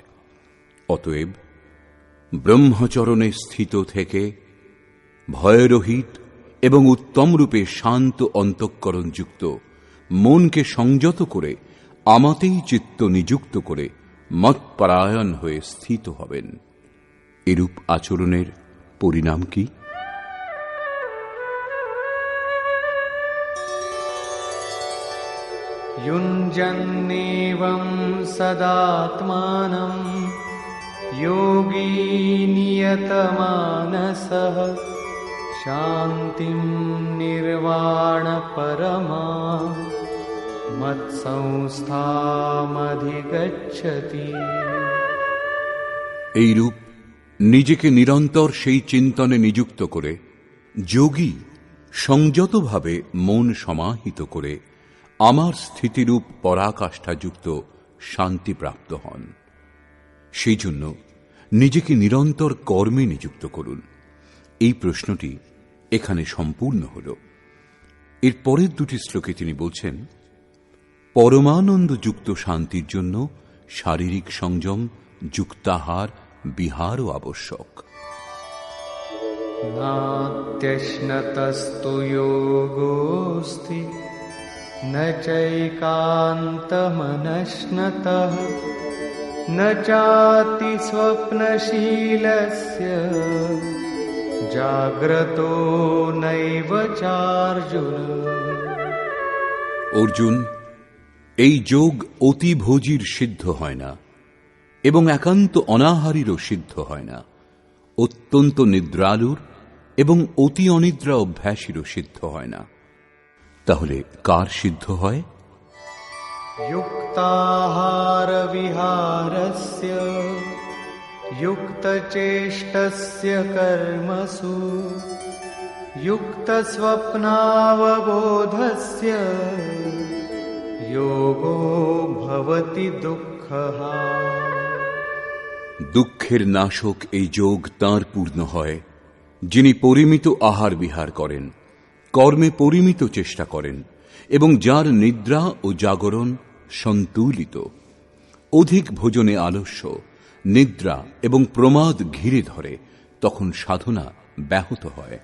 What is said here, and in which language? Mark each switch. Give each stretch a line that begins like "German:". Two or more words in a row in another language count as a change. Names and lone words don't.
Bangla: অতএব ব্রহ্মচরণে স্থিত থেকে ভয়রহিত এবং উত্তম রূপে শান্ত অন্তঃকরণযুক্ত মনকে সংযত করে আমাতেই চিত্ত নিযুক্ত করে মৎপরায়ণ হয়ে স্থিত হবেন। এরূপ আচরণের পরিণাম কি?
Sanskrit: युञ्जन्नेवं सदात्मानं योगी नियतमानसः शान्तिं निर्वाणपरमां मत्संस्थामधिगच्छति।
Bangla: এইরূপ নিজেকে নিরন্তর সেই চিন্তনে নিযুক্ত করে যোগী সংযতভাবে মন সমাহিত করে আমার স্থিতিরূপ পরাকাষ্ঠাযুক্ত শান্তি প্রাপ্ত হন। সেই জন্য নিজেকে নিরন্তর কর্মে নিযুক্ত করুন। এই প্রশ্নটি এখানে সম্পূর্ণ হল। এর পরের দুটি শ্লোকে তিনি বলছেন, পরমানন্দযুক্ত শান্তির জন্য শারীরিক সংযম, যুক্তাহার, বিহারও আবশ্যক।
Sanskrit: नात्यश्नतस्तु योगोऽस्ति न चैकान्तमनश्नतः न चाति स्वप्नशीलस्य जाग्रतो नैव चार्जुन।
Bangla: অর্জুন, এই যোগ অতিভোজীর সিদ্ধ হয় না এবং একান্ত অনাহারীরও সিদ্ধ হয় না, অত্যন্ত নিদ্রালুর এবং অতি অনিদ্রা অভ্যাসীরও সিদ্ধ হয় না। তাহলে কার সিদ্ধ হয়?
Sanskrit: युक्ताहार विहारस्य युक्तचेष्टस्य कर्मसु युक्तस्वप्नावबोधस्य योगो भवति दुःखः।
Bangla: দুঃখের নাশক এই যোগ তাঁর পূর্ণ হয় যিনি পরিমিত আহার বিহার করেন, কর্মে পরিমিত চেষ্টা করেন এবং যার নিদ্রা ও জাগরণ সন্তুলিত। অধিক ভোজনে আলস্য, নিদ্রা এবং প্রমাদ ঘিরে ধরে, তখন সাধনা ব্যাহত হয়।